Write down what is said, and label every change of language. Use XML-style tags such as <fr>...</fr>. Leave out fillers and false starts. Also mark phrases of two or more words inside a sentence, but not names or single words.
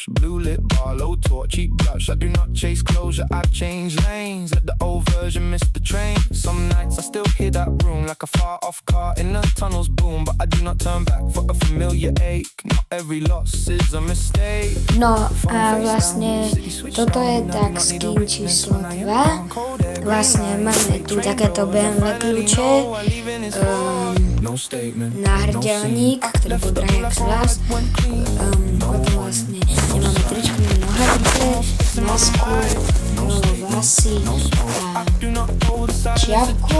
<en>Blue lip bar, low torch, cheap blush. I do not chase closure, I change lanes. Let the old version miss the train. Some nights I still hear that room like a far off car in the tunnels boom. But I do not turn back for a familiar ache. Not every loss is a mistake.</en> <sk>No a vlastne toto je tak skin číslo 2. Vlastne máme tu takéto BMW kľúče, náhrdelník, ktorý bol drahý jak vás. Potom vlastne nemáme tričku, nemáme nohavice, masku, vlasy a čiapku.</sk>